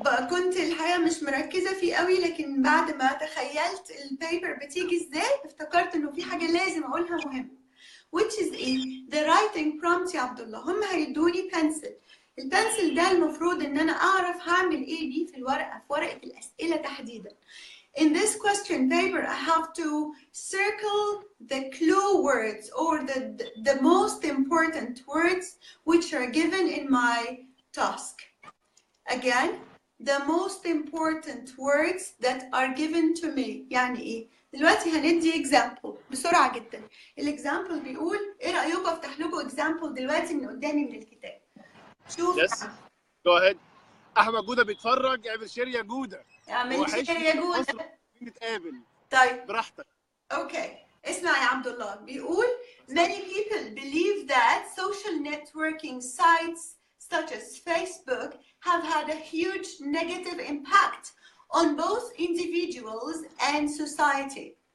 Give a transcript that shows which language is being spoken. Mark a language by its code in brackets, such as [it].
[ar] كنت الحقيقه مش مركزه فيه قوي لكن بعد ما تخيلت البيبر بتيجي ازاي افتكرت انه في حاجه لازم اقولها مهمه [en] which is the writing prompt [ar] يا عبد الله. هم هيدوني بنسل، البنسل ده المفروض ان انا اعرف هعمل ايه بيه في ورقه الاسئله تحديدا. [en] In this question paper I have to circle the clue words or the most important words which are given in my task. Again, the most important words that are given to me. [ar] يعني ايه؟ دلوقتي هندي example بسرعة جدا. الإكزامبل بيقول ايه رأيكم افتح لكم example دلوقتي من قدامي من الكتاب. شوف. [en] Yes. Go ahead. [ar] أحمد جودة بيتفرج، اعمل شير يا جودة. اعمل شير يا جودة. نتقابل. طيب. براحتك. [en] Okay. [ar] اسمع يا عبد الله بيقول [en] many people believe that social networking sites such as Facebook have had a huge negative impact on both individuals and society.